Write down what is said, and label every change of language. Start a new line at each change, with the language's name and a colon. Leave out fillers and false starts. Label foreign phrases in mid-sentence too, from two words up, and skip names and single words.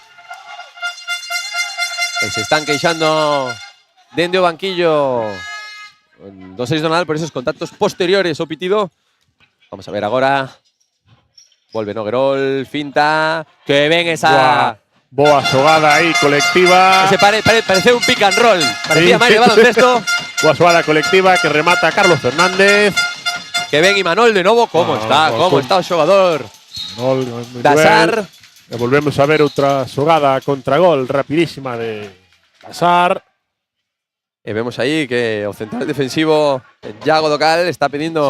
Galician: E se están queixando dende o banquillo do 6 do Nadal por esos contactos posteriores ao pitido. Vamos a ver agora. Volve Noguerol, finta. Que ven esa... Boa xogada aí colectiva. Ese pareceu un
English: pick and roll.
Galician: Parecía Sí, máis de sí. baloncesto. Boa xogada colectiva que remata Carlos Fernández. Que ven Imanol de novo. Como está o xogador da Sar. E volvemos a ver outra xogada contragol rapidísima de Sar. E vemos aí que o central defensivo Iago Docal está pedindo,